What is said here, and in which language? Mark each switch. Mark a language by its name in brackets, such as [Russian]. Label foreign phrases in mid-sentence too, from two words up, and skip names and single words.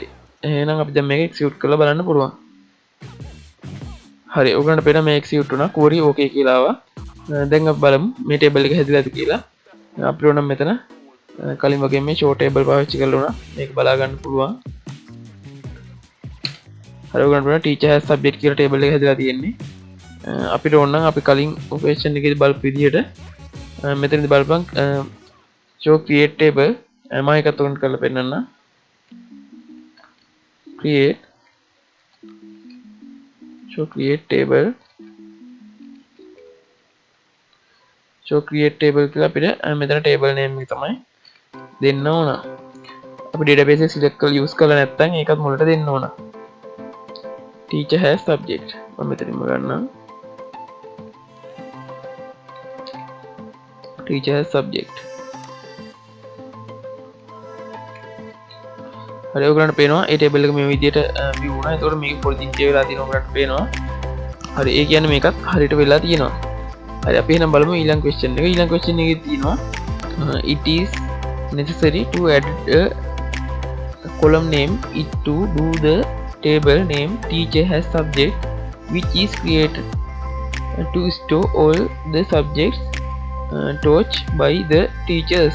[Sinhala] එහෙනම් අපි දැන් මේක execute කරලා බලන්න පුළුවන්. හරි. ඔයගොල්ලන්ට පේනවා මේ execute වුණා. [English] query okay [Sinhala] කියලා ආවා. දැන් අපි බලමු මේ table එක හැදිලාද කියලා. අපිට ඕන මෙතන කලින් වගේ මේ [English] show table [Sinhala] පාවිච්චි කරලා උනා. මේක බලා ගන්න පුළුවන්. හරි ඔයගොල්ලන්ට පේනවා [English] teacher has subject [Sinhala] කියලා table එක හැදිලා තියෙන්නේ. අපිට ඕන නම් අපි කලින් ඔපරේෂන් එකේදී බලපු විදිහට මෙතනදී බලපන් [English] show create table [Sinhala] මම එකත් උන්ට කරලා පෙන්නන්න. [English] show create table [Sinhala] කියලා අපිට මෙතන [English] table name [Sinhala] එක තමයි දෙන්න ඕන. අපි database එක select කරලා use කරලා නැත්නම් ඒකත් මුලට දෙන්න ඕන. [English] teacher has subject [Sinhala] මම මෙතනින්ම ගන්නම්. [English] teacher has subject. [Sinhala] හරි ඔයගොල්ලන්ට පේනවා ඒ ටේබල් එක මේ විදිහට view වුණා. ඒතකොට මේක [English] foraging key [Sinhala] වෙලා තියෙනවා ඔයගොල්ලන්ට පේනවා. හරි ඒ කියන්නේ මේකත් හරියට වෙලා තියෙනවා. හරි අපි එහෙනම් බලමු ඊළඟ question එක. ඊළඟ question එකේ තියෙනවා [English] it is necessary to add a column name it to do the table name teacher has subject which is created to store all the subjects taught by the teachers.